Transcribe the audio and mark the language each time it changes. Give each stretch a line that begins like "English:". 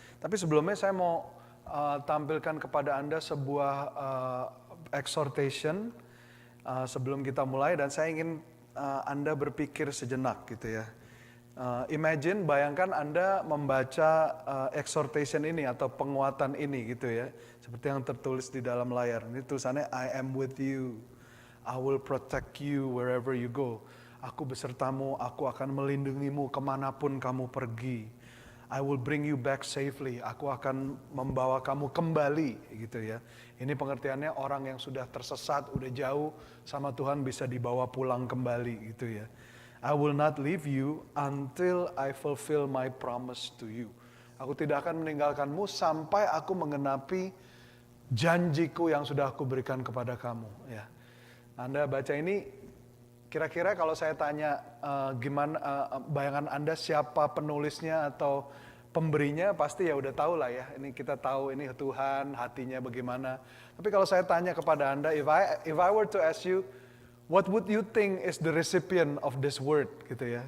Indonesian: Tapi sebelumnya saya mau tampilkan kepada Anda sebuah exhortation sebelum kita mulai. Dan saya ingin Anda berpikir sejenak gitu ya.
English: Imagine,
Indonesian: bayangkan Anda membaca exhortation ini atau penguatan ini gitu ya. Seperti yang tertulis di dalam layar. Ini tulisannya,
English: I am with you. I will protect you wherever you go.
Indonesian: Aku besertamu, aku akan melindungimu kemanapun kamu pergi.
English: I will bring you back safely.
Indonesian: Aku akan membawa kamu kembali, gitu ya. Ini pengertiannya orang yang sudah tersesat, udah jauh sama Tuhan bisa dibawa pulang kembali, gitu ya.
English: I will not leave you until I fulfill my promise to you.
Indonesian: Aku tidak akan meninggalkanmu sampai aku menggenapi janjiku yang sudah aku berikan kepada kamu, ya. Anda baca ini. Kira-kira kalau saya tanya gimana bayangan Anda siapa penulisnya atau pemberinya, pasti ya udah tahu lah ya. Ini kita tahu ini Tuhan, hatinya bagaimana. Tapi kalau saya tanya kepada Anda,
English: if I were to ask you, what would you think is the recipient of this word,
Indonesian: gitu ya.